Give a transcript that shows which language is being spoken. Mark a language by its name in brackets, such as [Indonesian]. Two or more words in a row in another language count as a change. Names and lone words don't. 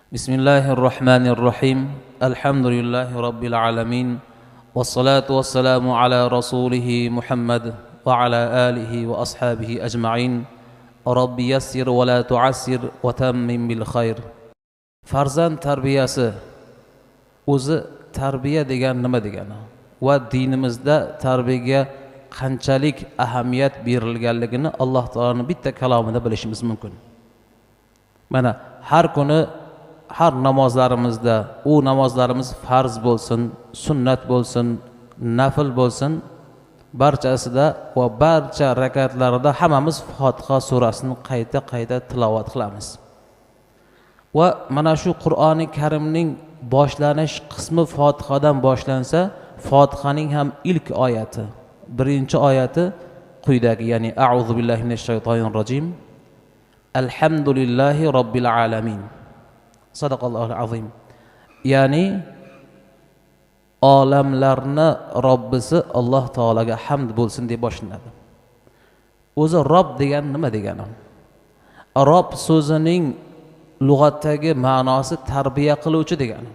[Arabic] بسم الله الرحمن الرحيم الحمد لله رب العالمين والصلاة والسلام على رسوله محمد وعلى آله وأصحابه أجمعين رب يسر ولا تعسر وتمم بالخير. [Uzbek] Farzand tarbiyasi o'zi tarbiya degan nima degani va dinimizda tarbiyaga qanchalik ahamiyat berilganligini Alloh taoloning bitta kalomida bilishimiz mumkin. Mana har kuni har namozlarimizda, u namozlarimiz farz bo'lsin, sunnat bo'lsin, nafl bo'lsin, barchasida va barcha rakatlarida hammamiz Fotiha surasini qayta tilovat qilamiz. Va mana shu Qur'oni Karimning boshlanish qismi Fotihadan boshlansa, Fotihaning ham ilk oyati, birinchi oyati quyidagi, ya'ni [Arabic] أعوذ بالله من الشيطان الرجيم. الحمد لله رب العالمين. صدق الله العظيم. [Uzbek] Ya'ni olamlarni Robbisi Alloh taolaga hamd bo'lsin deb boshlanadi. O'zi Robb degan nima degani? Robb so'zining lug'atdagi ma'nosi tarbiya qiluvchi degani.